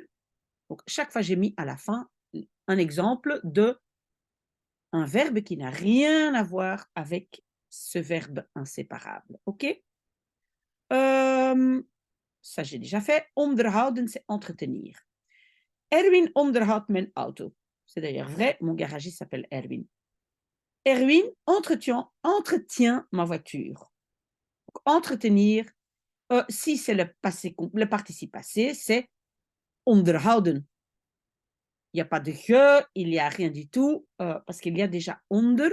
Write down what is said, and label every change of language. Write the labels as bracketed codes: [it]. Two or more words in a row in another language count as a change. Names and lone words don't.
[fr] Donc chaque fois, j'ai mis à la fin un exemple de un verbe qui n'a rien à voir avec ce verbe inséparable. Ok? Ça, j'ai déjà fait. Onderhouden, c'est entretenir. [nl] Erwin onderhoudt mijn auto. [fr] C'est d'ailleurs vrai, mon garagiste s'appelle Erwin. Erwin entretient ma voiture. Donc, entretenir, si c'est le participe passé, c'est onderhouden. Il n'y a pas de je, il n'y a rien du tout, parce qu'il y a déjà onder.